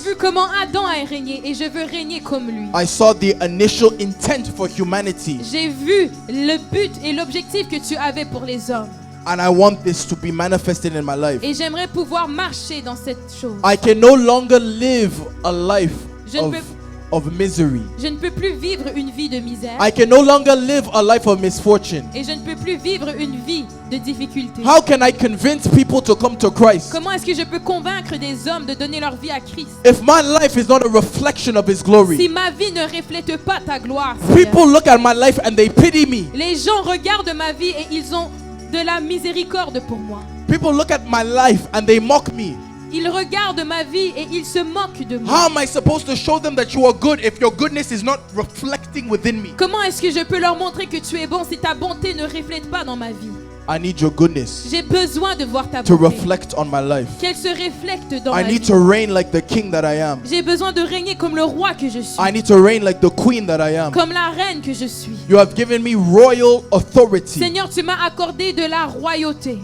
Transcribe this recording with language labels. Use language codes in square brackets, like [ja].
[fr] vu comment Adam a régné et je veux régner comme lui. [en] I saw the initial intent for humanity [fr] J'ai vu le but et l'objectif que tu avais pour les hommes. [en] and I want this to be manifested in my life. [fr] Et j'aimerais pouvoir marcher dans cette chose. [en] I can no longer live a life [fr] Je ne [en] of [fr] peux- [en] of misery. [fr] Je ne peux plus vivre une vie de misère. [en] I can no longer live a life of misfortune. [fr] Et je ne peux plus vivre une vie de difficulté. [en] How can I convince people to come to Christ [fr] Comment est-ce que je peux convaincre des hommes de donner leur vie à Christ [en] if my life is not a reflection of His [fr] si [en] glory? [fr] ma vie ne reflète pas ta gloire, Seigneur? [en] People look at my life and they pity me. [fr] Les gens regardent ma vie et ils ont de la miséricorde pour moi. [en] People look at my life and they mock me. [fr] Ils regardent ma vie et ils se moquent de moi. [en] How am I supposed to show them that you are good if your goodness is not reflecting within me? [fr] Comment est-ce que je peux leur montrer que tu es bon si ta bonté ne reflète pas dans ma vie? [en] I need your goodness [fr] J'ai besoin de voir ta [en] to [fr] bonté. [en] reflect on my life. [fr] Qu'elle se reflète dans [en] I need [fr] vie. [en] to reign like the king that I am. [fr] J'ai besoin de régner comme le roi que je suis. [en] I need to reign like the queen that I am. [fr] Comme la reine que je suis. [en] You have given me royal authority. [fr] Seigneur, tu m'as accordé de la royauté.